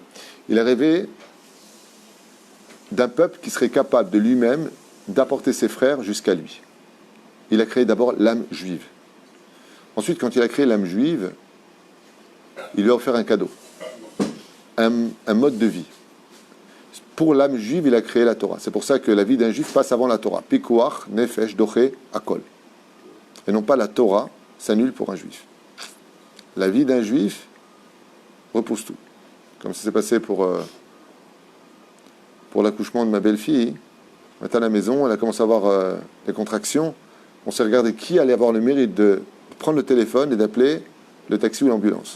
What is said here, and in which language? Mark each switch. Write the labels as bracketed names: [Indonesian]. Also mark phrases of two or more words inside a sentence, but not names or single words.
[French] Il a rêvé d'un peuple qui serait capable de lui-même d'apporter ses frères jusqu'à lui. Il a créé d'abord l'âme juive. Ensuite, quand il a créé l'âme juive, il lui a offert un cadeau, un mode de vie. Pour l'âme juive, il a créé la Torah. C'est pour ça que la vie d'un juif passe avant la Torah. [Hebrew] פיקוח נפש דוחה הכל. [French] Et non pas la Torah s'annule pour un juif. La vie d'un juif repousse tout. Comme ça s'est passé pour l'accouchement de ma belle-fille. On était à la maison, elle a commencé à avoir des contractions. On s'est regardé qui allait avoir le mérite de prendre le téléphone et d'appeler le taxi ou l'ambulance.